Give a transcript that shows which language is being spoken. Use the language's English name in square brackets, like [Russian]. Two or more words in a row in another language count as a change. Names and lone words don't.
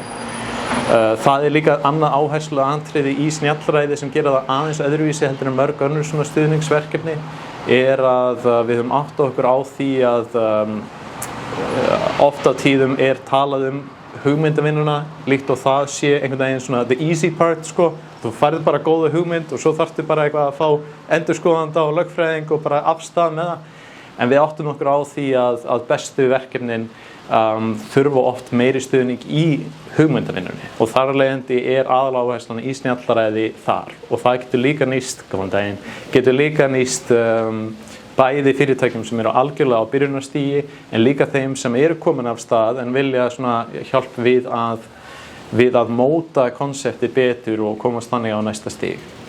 [Icelandic] Það líka annað áhersluatriði í snjallræði sem gera það aðeins öðruvísi heldur en mörg önnur svona stuðningsverkefni að við höfum áttað okkur á því að oft á tíðum talað hugmyndavinnuna líkt og það sé einhvern veginn svona [English] the easy part [Icelandic] sko. Þú færð bara góða hugmynd og svo þarftu bara eitthvað að fá endurskoðanda og lögfræðing og bara afstað með það. En við áttum okkur á því að bestu verkefnin þurfa oft meiri stuðning í hugmyndavinnunni og þar af leiðandi aðaláherslan í snjallræði þar og það getur líka nýst bæði fyrirtækjum sem algjörlega á byrjunarstigi en líka þeim sem komin af stað en vilja hjálp við að móta konseptið betur og komast þannig á næsta stig.